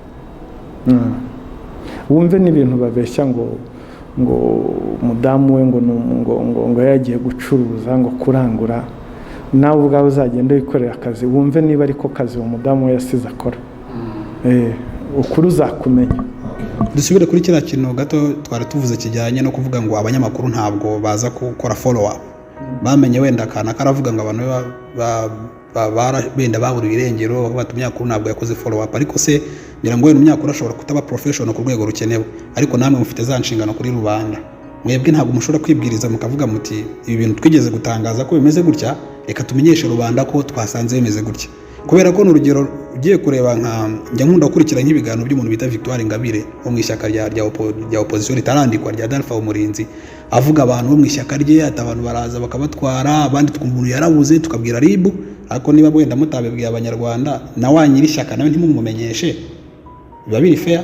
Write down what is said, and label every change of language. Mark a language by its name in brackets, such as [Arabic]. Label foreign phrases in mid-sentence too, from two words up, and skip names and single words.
[Kinyarwanda] Wumve n'ibintu babeshya ngo umudamu we ngo yagiye gucuruza, ngo kurangura. nawe ubwawe uzagenda wikorera akazi wumve niba ariko kazi uwo mudamu we yasize akora. Ukuri uzakumenya. Dusubire kuri kiriya kintu gato twari tuvuze kijyanye no kuvuga ngo abanyamakuru ntabwo baza gukora [English] follow up. [Kinyarwanda] Bamenye wenda kana karavuga ngo abantu benda babura irengero bati umunyamakuru ntabwo yakoze [English] follow up, [Kinyarwanda] ariko se ngira ngo wenda umunyamakuru ashobora kutaba professional ku rwego rukenewe, ariko namwe mufite za nshingano kuri rubanda. Mwebwe ntabwo mushobora kwibwiriza mukavuga muti ibi bintu twigeze gutangaza ko bimeze gutya, reka tumenyeshe rubanda ko twasanze bimeze gutya. Kubera ko n'urugero ugiye kureba njya nkunda gukurikira nk'ibiganiro by'umuntu bita Victoire Ingabire wo mu ishyaka rya opposition ritarandikwa rya Dalpha Umurinzi, avuga abantu bo mu ishyaka rye ati abantu baraza bakabatwara, abandi twumva umuntu yarabuze tukabwira RIB, ariko niba wenda mutabibwiye abanyarwanda na wanyiri ishyaka nawe ntimumumenyeshe, biba biri fair?